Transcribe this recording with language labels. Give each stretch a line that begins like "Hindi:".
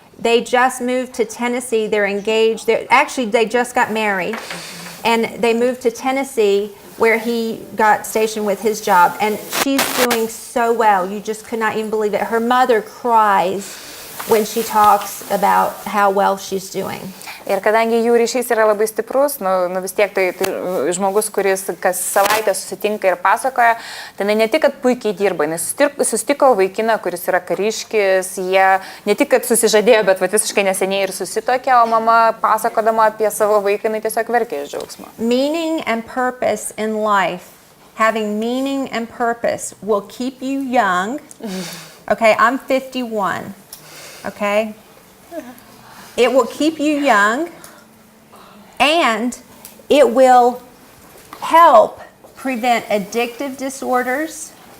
English: They just moved to Tennessee. They're engaged. They just got married, and they moved to Tennessee, where he got stationed with his job. And she's doing so well. You just could not even believe it. Her mother cries when she talks about how well she's doing.
Lithuanian: Ir kadangi jų ryšys yra labai stiprus, vis tiek tai žmogus, kuris kas savaitę susitinka ir pasakoja, tai ne tik, kad puikiai dirba, jis susitiko vaikiną, kuris yra kariškis, jie ne tik, kad susižadėjo, bet visiškai neseniai ir susitokė, o mama pasakodama apie savo vaiką, jinai tiesiog verkė iš džiaugsmo.
English: Meaning and purpose in life, having meaning and purpose will keep you young. Okay, I'm 51, okay? It will keep you young, and it will help prevent addictive disorders.